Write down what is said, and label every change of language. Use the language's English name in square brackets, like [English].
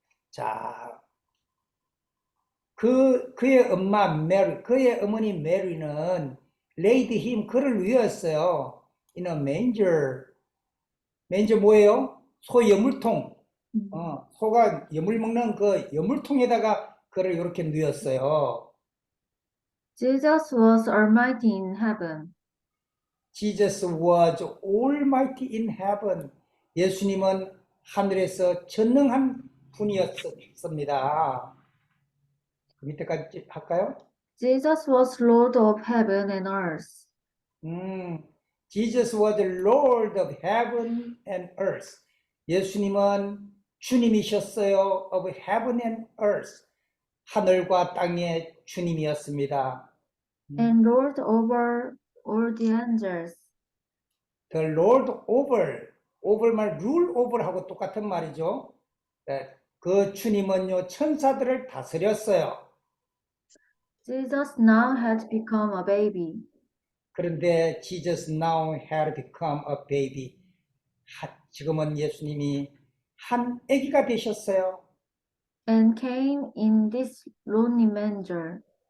[Korean] 자, 그의 엄마 메리, 그의 어머니 메리는 [English] laid him, [Korean] 그를 누였어요. [English] in a manger. [Korean] manger 뭐예요? 소 여물통. 소가 여물 먹는 그 여물통에다가 그를 이렇게 누였어요. [English] Jesus was almighty in heaven. Jesus was almighty in heaven. [Korean] 예수님은 하늘에서 전능한 분이었습니다. 그 밑에까지 할까요? [English] Jesus was Lord of heaven and earth. Jesus was the Lord of heaven and earth. [Korean] 예수님은 주님이셨어요. [English] of heaven and earth. [Korean] 하늘과 땅의 주님이었습니다. [English] And Lord over all the angels. The Lord over 말 rule over하고 [Korean] 똑같은 말이죠. 그 주님은요 천사들을 다스렸어요. [English] Jesus now had become a baby. [Korean] 그런데 [English] Jesus now had become a baby. [Korean] 지금은 예수님이 한 아기가 되셨어요. [English] And came in this lonely manger.